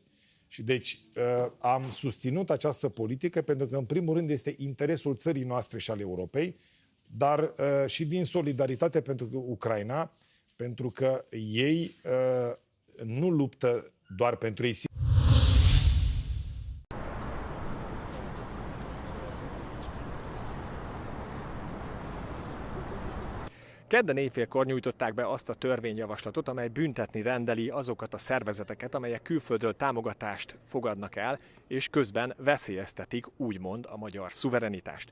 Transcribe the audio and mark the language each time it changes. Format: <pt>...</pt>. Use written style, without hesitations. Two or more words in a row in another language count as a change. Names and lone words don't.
<ro>Și deci am susținut această politică pentru că, în primul rând, este interesul țării noastre și al Europei, dar și din solidaritate pentru Ucraina, pentru că ei nu luptă doar pentru ei.</ro> <hu>Kedden éjfélkor nyújtották be azt a törvényjavaslatot, amely büntetni rendeli azokat a szervezeteket, amelyek külföldről támogatást fogadnak el, és közben veszélyeztetik, úgymond, a magyar szuverenitást.</hu>